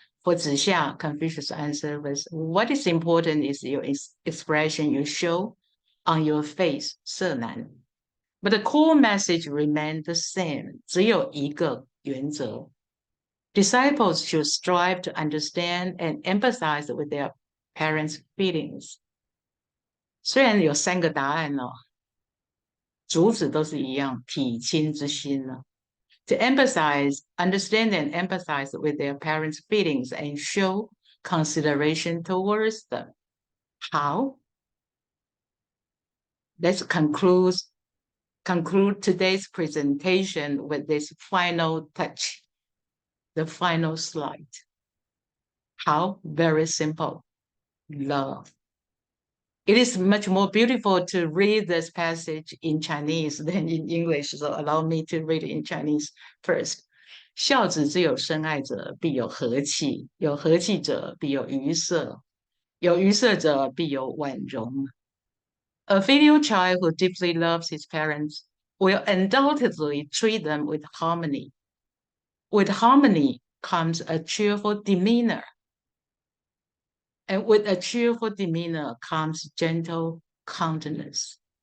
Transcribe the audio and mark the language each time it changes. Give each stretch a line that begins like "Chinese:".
English: For Zixia, Confucius' answer was, what is important is your expression you show on your face, 色难. But the core message remained the same, 只有一个原则. Disciples should strive to understand and empathize with their parents' feelings.
Chinese: 虽然有3个答案哦，主旨都是一样，体亲之心呢。
English: To empathize, understand and empathize with their parents' feelings and show consideration towards them. How? Let's conclude today's presentation with this final touch, the final slide. How? Very simple. Love. It is much more beautiful to read this passage in Chinese than in English, so allow me to read it in Chinese first.
Chinese: 孝子之有深爱者，必有和气；有和气者，必有愉色；有愉色者，必有婉容。
English: A filial child who deeply loves his parents will undoubtedly treat them with harmony. With harmony comes a cheerful demeanor. And with a cheerful demeanor comes gentle countenance.